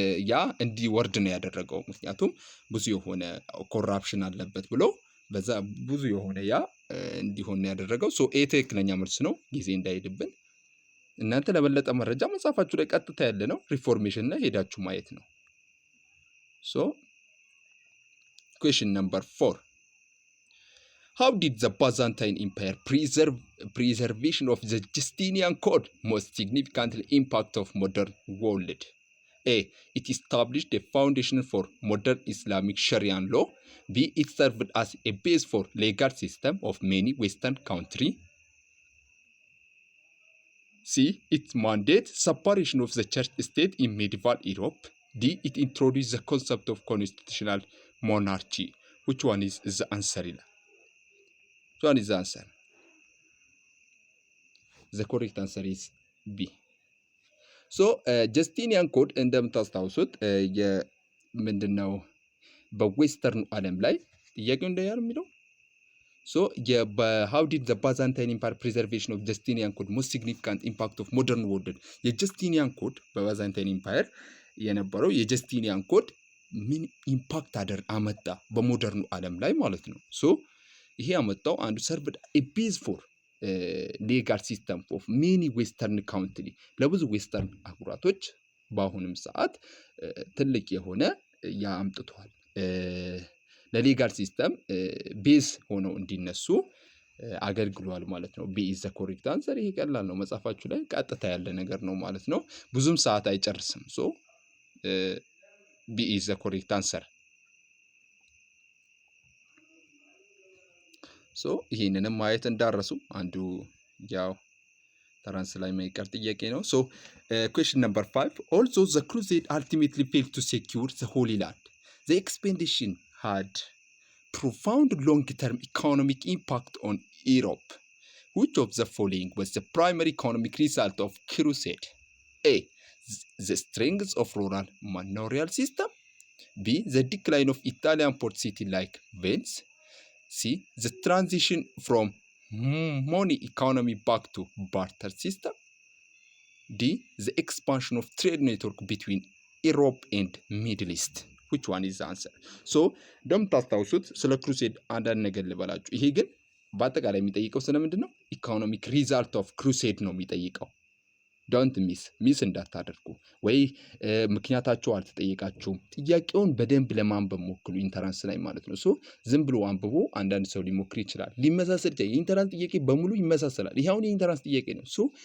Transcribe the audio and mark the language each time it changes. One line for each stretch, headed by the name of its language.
Amharic: ያ እንዲወርድ ነው ያደረገው። ምክንያቱም ብዙ የሆነ ኮራፕሽን አለበት ብሎ በዛ ብዙ የሆነ ያ እንዲሆን ነው ያደረገው። ሶ ኤ ትክክለኛ መልስ ነው። ጊዜ እንዳይሄድብን እናንተ ለበለጠ መረጃ መጽሐፋችሁ ላይ ቀጥታ ያለ ነው ሪፎርሜሽን ላይ ሄዳችሁ ማየት ነው። ሶ
English: question number 4. How did the Byzantine Empire preservation of the Justinian Code most significantly impact of modern world? A. It established a foundation for modern Islamic Sharia law. B. It served as a base for legal system of many Western countries. C. It mandated separation of the church state in medieval Europe. D. It introduced the concept of constitutional monarchy. Which one is the answer? Which one is the answer? The correct answer is B. So
Amharic: ጀስቲኒያን ኮድ እንደምታስታውሱት ምንድነው በዌስተርን ዓለም ላይ ጥያቄው እንደያር የሚለው
English: ሶ how did the Byzantine Empire preservation of Justinian code most significant impact of modern world?
Amharic: የጀስቲኒያን ኮድ በባይዛንታይን ኢምፓየር የነበረው የጀስቲኒያን ኮድ ምን ኢምፓክት አመጣ በሞደርኑ ዓለም ላይ ማለት ነው። ሶ ይሄ ያመጣው አንዱ
English: ሰርቭድ ኤ ቤዝ ፎር ሌጋል ሲስተም ኦፍ ሜኒ ዌስተርን ካውንትሪ
Amharic: ለብዙ ዌስተርን አህጉራቶች በአሁንም ሰዓት ትልቅ የሆነ ያ አምጥቷል። ለሌጋል ሲስተም ቤዝ ሆነው እንዲነሱ አገልግሏል ማለት ነው።
English: ቢ ኢዝ ዘ ኮሬክት አንሰር።
Amharic: ይሄ ቀላል ነው፣ መጽሐፋችሁ ላይ ቀጥታ ያለ ነገር ነው ማለት ነው። ብዙም ሰዓት አይጨርስም። ሶ
English: B is the correct answer.
Amharic: So ይሄንንም ማየት እንዳረሱ አንዱ ያው ተራንስ ላይ ማይቀር ጥያቄ ነው። So
English: question number 5. Although the crusade ultimately failed to secure the Holy Land, the expedition had profound long-term economic impact on Europe. Which of the following was the primary economic result of crusade? A. The strength of rural manorial system. B. The decline of Italian port city like Venice. C. The transition from money economy back to barter system. D. The expansion of trade network between Europe and Middle East. Which one is the answer?
Amharic: So እንደምታስታውሱት ስለ ክሩሴድ አንዳንድ ነገር ልበላችሁ። ይሄ ግን በአጠቃላይ የሚጠይቀው ስለምንድን ነው?
English: ኢኮኖሚክ ሪዛልት ኦፍ ክሩሴድ
Amharic: ነው የሚጠይቀው።
English: ዶንት ሚስ
Amharic: እንዳታደርጉ ወይ ምክንያታቸው አልተጠየቃችሁም። ጥያቄውን በደንብ ለማንበብ ሞክሩ ኢንተራንስ ላይ ማለት ነው። ሶ ዝም ብሎ አንብቦ አንዳንድ ሰው ሊሞክር ይችላል። ሊመሳሰል ይችላል። የኢንተራንስ ጥያቄ በሙሉ ይመሳሰላል። ይሄ አሁን የኢንተራንስ ጥያቄ ነው። ሶ